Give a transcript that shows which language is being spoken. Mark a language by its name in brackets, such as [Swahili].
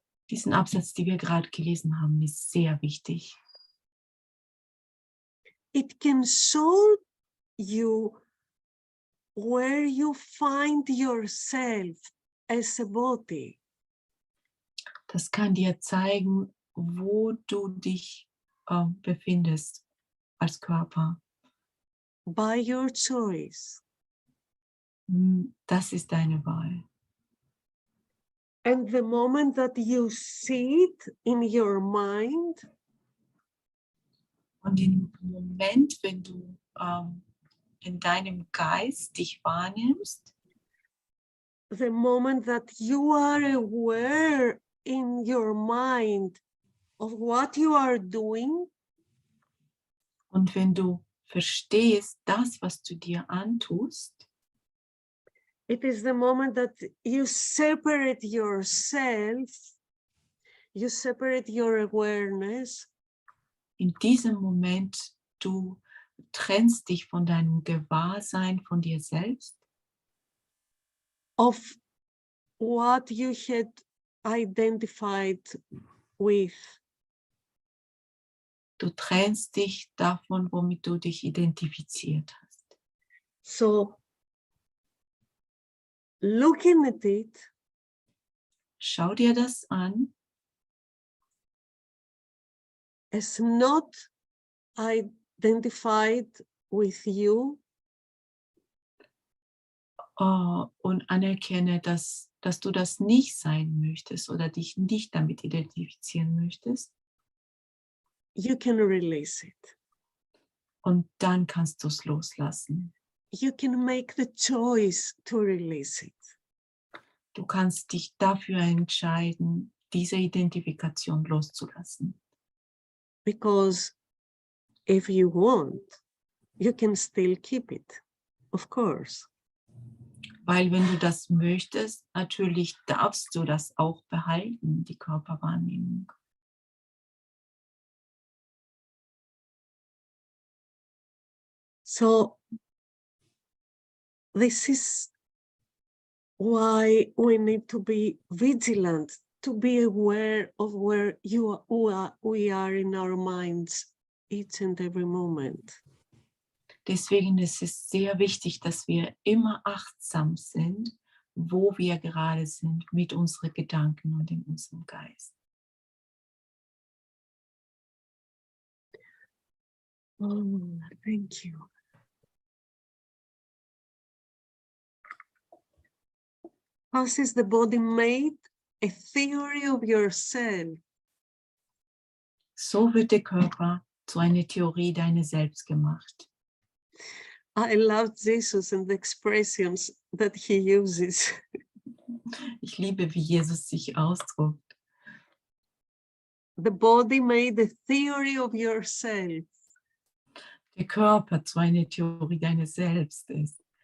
[German] Diesen Absatz, den wir gerade gelesen haben, ist sehr wichtig. [English] It can show you where you find yourself as a body. [German] Das kann dir zeigen, wo du dich befindest als Körper. [English] By your choice. [German] Das ist deine Wahl. [English] And the moment that you see it in your mind, [German] und im Moment, wenn du in deinem Geist dich wahrnimmst, [English] the moment that you are aware in your mind of what you are doing, [German] und wenn du verstehst, das, was du dir antust, [English] it is the moment that you separate yourself, you separate your awareness [German] in diesem Moment, du trennst dich von deinem Gewahrsein, von dir selbst, [English] of what you had identified with. [German] Du trennst dich davon, womit du dich identifiziert hast. [English] So, looking at it, [German] schau dir das an, [English] as not identified with you, [German] und anerkenne, dass du das nicht sein möchtest oder dich nicht damit identifizieren möchtest. [English] you can release it. [German] Und dann kannst du es loslassen. [English] You can make the choice to release it. [German] Du kannst dich dafür entscheiden, diese Identifikation loszulassen. [English] Because if you want, you can still keep it, of course. [German] Weil wenn du das möchtest, natürlich darfst du das auch behalten, die Körperwahrnehmung. [English] So this is why we need to be vigilant, to be aware of where we are in our minds each and every moment. [German] Deswegen ist es sehr wichtig, dass wir immer achtsam sind, wo wir gerade sind mit unseren Gedanken und in unserem Geist. [English] Oh, thank you. How is the body made? A theory of yourself. [German] So wird der Körper zu einer Theorie deiner selbst gemacht. [English] I love Jesus and the expressions that he uses. [German] Ich liebe, wie Jesus sich ausdrückt. [English] The body made a theory of yourself. [German] Der Körper zu einer Theorie deiner selbst ist.